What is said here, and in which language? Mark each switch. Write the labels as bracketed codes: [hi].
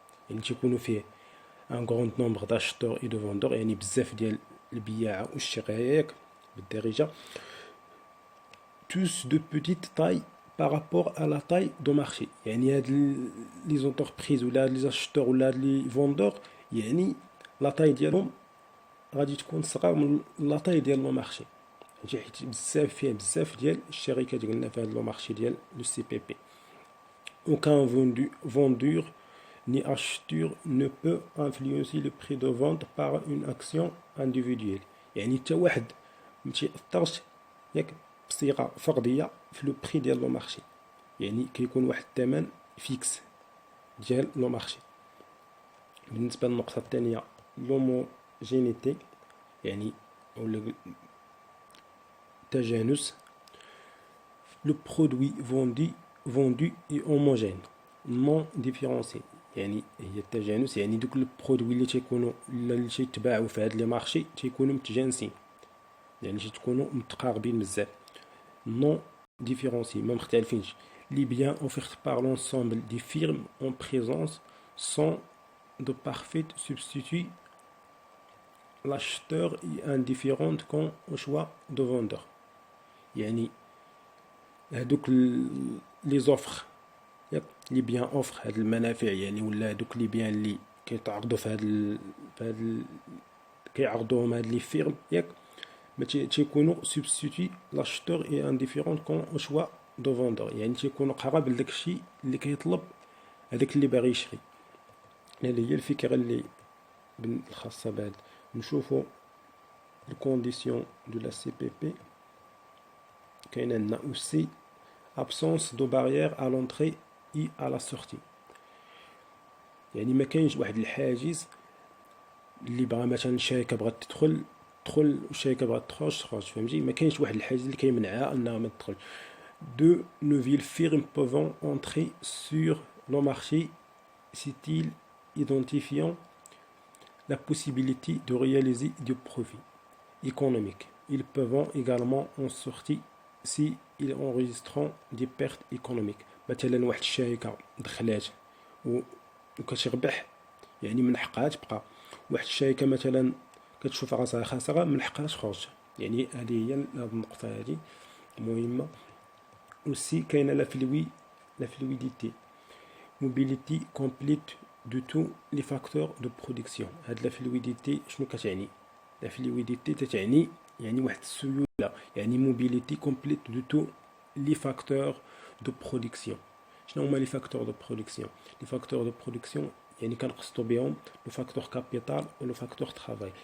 [ar] يعني تيكونوا فيه ان غروند نومبر [fr] d'acheteurs et de vendeurs [ar] يعني بزاف ديال البياعة والشرايك بالدارجة. [fr] tous de petite taille par rapport à la taille du marché. [ar] يعني هاد لي زونتربريز ولا هاد لي زاشتور ولا هاد لي فوندور يعني لا تاي ديالهم غادي تكون صغار من لا تاي ديال لو مارشي. حيت بزاف فيه بزاف ديال الشركات قلنا في هاد لو مارشي ديال لو سي بي بي. [fr] aucun vendeur ni acheteur ne peut influencer le prix de vente par une action individuelle. [ar] يعني حتى واحد ما تيأثرش ياك بصيغه فرديه في لو بري ديال لو مارشي. يعني كيكون واحد الثمن فيكس ديال لو مارشي. بالنسبه للنقطه الثانيه لوموجينيتي يعني ولا تجانس. [fr] لو برودوي فوندي est homogène non différencié [ar] يعني هي التجانس، يعني دوك البرودوي اللي تيكونوا اللي تيتباعوا في هاد لي مارشي تيكونوا متجانسين، يعني تيكونوا متقاربين بزاف. نون ديفيرونسي ما مختلفينش. [fr] Les biens offerts par l'ensemble des firmes en présence sont de parfaits substituts. L'acheteur est indifférent quant au choix de vendeur. [ar] يعني هادوك لي زوفر لي بيان اوفر، هاد المنافع يعني، ولا هادوك لي بيان اللي كيتعرضوا في هاد كيعرضوهم هاد لي فيرم ياك، ما تيكونوا سوبستيتي لاشتور اي انديفيرون كون او شوا دو فوندور، يعني تيكونوا قراب لداكشي اللي كيطلب هذاك اللي باغي يشري. هذه هي الفكره اللي الخاصه بهاد. نشوفوا الكونديسيون دو لا سي بي بي. كاين عندنا اوسي [fr] absence de barrière à l'entrée et à la sortie، [ar] يعني ما كاينش واحد الحاجز اللي بغا مثلا الشركه بغات تدخل والشركه بغات تخرج، فهمتي؟ ما كاينش واحد الحاجز اللي كيمنعها انها ما تدخل. [fr] De nouvelles firmes peuvent entrer sur le marché s'ils identifiant la possibilité de réaliser du profit économique. Ils peuvent également en sortir si ils enregistrent des pertes économiques. [ar] مثلا واحد الشركه دخلات وكتربح، يعني من حقها تبقى. واحد الشركه مثلا كتشوف راسها خاسره، من حقها تخرج. يعني هذه هي هاد النقطه هذه مهمه. [fr] aussi كاينه لا fluidité mobility complète de tous les facteurs de production. [ar] هاد لا fluidité شنو كتعني؟ لا fluidité تتعني يعني واحد السيوله، يعني موبيليتي كومبليت دو تو لي فاكتور دو برودكسيون. شنو هما لي فاكتور دو برودكسيون؟ لي فاكتور دو برودكسيون يعني كنقصدو بهم لو فاكتور كابيتال و لو فاكتور ترافاي.